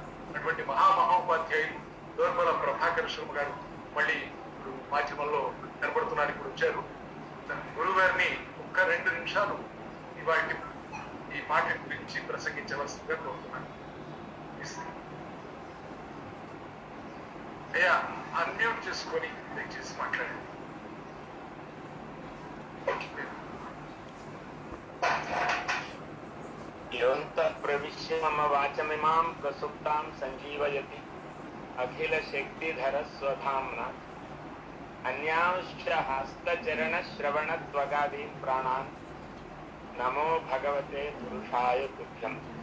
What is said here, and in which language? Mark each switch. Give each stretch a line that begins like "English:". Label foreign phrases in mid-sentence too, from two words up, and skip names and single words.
Telugu: అటువంటి మహామహోపాధ్యాయులు దోర్మల ప్రభాకర్ శర్మ గారు మళ్ళీ ఇప్పుడు మాధ్యమంలో కనబడుతున్నారు, ఇప్పుడు వచ్చారు. గురువు గారిని ఒక్క 2 నిమిషాలు ఇవాటి ఈ పాట గురించి ప్రసంగించవలసిందిగా కోరుతున్నాను. అయ్యా అన్మ్యూట్ చేసుకొని దయచేసి మాట్లాడండి.
Sanskrit: योऽन्तः प्रविश्य मम वाचमिमां प्रसुप्तां सञ्जीवयति अखिलशक्तिधरस्वधाम्ना अन्यांश्च हस्तचरणश्रवणत्वगादीन् प्राणान् नमो भगवते पुरुषाय तुभ्यम्।